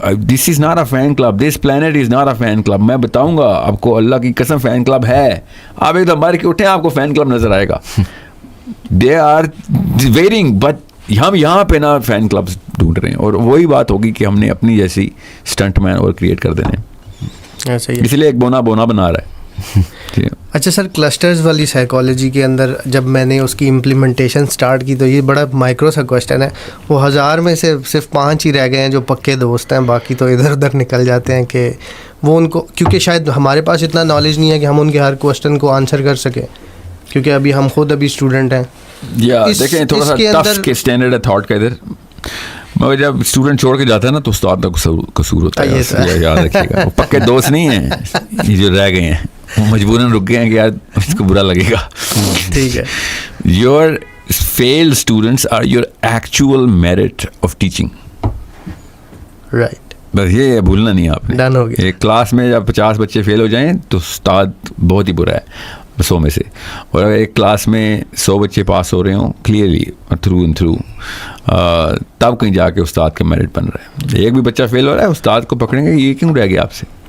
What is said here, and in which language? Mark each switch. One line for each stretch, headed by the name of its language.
English: This is not a fan club, this planet is not a fan club.
Urdu: میں بتاؤں گا آپ کو, اللہ کی قسم فین کلب ہے. آپ ایک دم مار کے اٹھیں, آپ کو فین کلب نظر آئے گا. دے آر ویئرنگ, بٹ ہم یہاں پہ نا فین کلبس ڈھونڈ رہے ہیں, اور وہی بات ہوگی کہ ہم نے اپنی جیسی اسٹنٹ مین اور کریٹ کر دینے, اس لیے ایک بونا بنا رہا ہے. اچھا سر, کلسٹرز والی سائیکالوجی کے اندر جب میں نے اس کی امپلیمنٹیشن سٹارٹ کی تو یہ بڑا مائکرو سا کویشچن ہے, وہ 1000 میں سے صرف 5 ہی رہ گئے ہیں جو پکے دوست ہیں, باقی تو ادھر ادھر نکل جاتے ہیں. کہ وہ ان کو, کیونکہ شاید ہمارے پاس اتنا نالج نہیں ہے کہ ہم ان کے ہر کویشچن کو آنسر کر سکیں, کیونکہ ابھی ہم خود اسٹوڈنٹ ہیں. دیکھیں تھوڑا سا ٹف کے اسٹینڈرڈ ہے تھاٹ کا ادھر, مگر جب اسٹوڈنٹ چھوڑ کے جاتا ہے نا تو استاد کا قصور ہوتا ہے. یاد رکھیے گا, وہ پکے دوست نہیں ہیں, یہ جو رہ گئے ہیں وہ مجبوراً رک گئے ہیں کہ یار اس کو برا لگے گا. ٹھیک ہے,
English: Your failed students are your actual merit of teaching. Right,
Urdu: بس یہ بھولنا نہیں آپ نے. ڈن ہو گیا. ایک کلاس میں جب 50 بچے فیل ہو جائیں تو استاد بہت ہی برا ہے 100 میں سے, اور اگر ایک کلاس میں 100 بچے پاس ہو رہے ہوں کلیئرلی تھرو اینڈ تھرو, تب کہیں جا کے استاد کا میرٹ بن رہا ہے. ایک بھی بچہ فیل ہو رہا ہے, استاد کو پکڑیں گے یہ کیوں رہ گیا آپ سے,